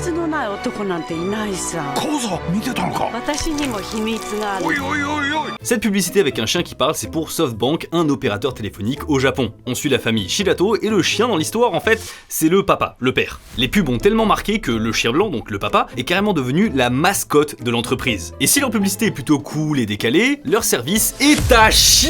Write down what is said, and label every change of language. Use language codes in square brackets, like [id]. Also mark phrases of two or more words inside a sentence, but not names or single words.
[ja] ない男なんていないさ。小僧見てたのか。私にも秘密がある。おいおいおいおい。 [fr] Cette publicité avec un chien qui parle, c'est pour SoftBank, un opérateur téléphonique au Japon. On suit la famille Shirato et le chien dans l'histoire, en fait, c'est le papa, le père. Les pubs ont tellement marqué que le chien blanc, donc le papa, est carrément devenu la mascotte de l'entreprise. Et si leur publicité est plutôt cool et décalée, leur service est à chier.